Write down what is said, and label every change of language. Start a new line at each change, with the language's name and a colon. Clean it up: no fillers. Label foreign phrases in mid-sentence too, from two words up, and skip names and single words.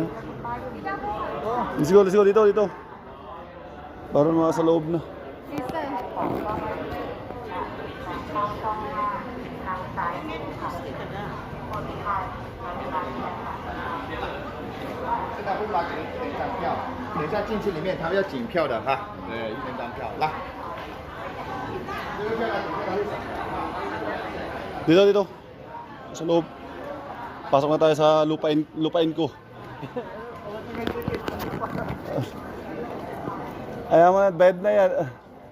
English: Let's go,
Filipino: dito. Parang mga sa loob na.
Chinese: 等一下进去里面，他们要检票的哈。对，1人单票，来。
Filipino: Dito. Sa loob. Pasok na tayo sa lupain ko. Ayaw mo na, bed na yan.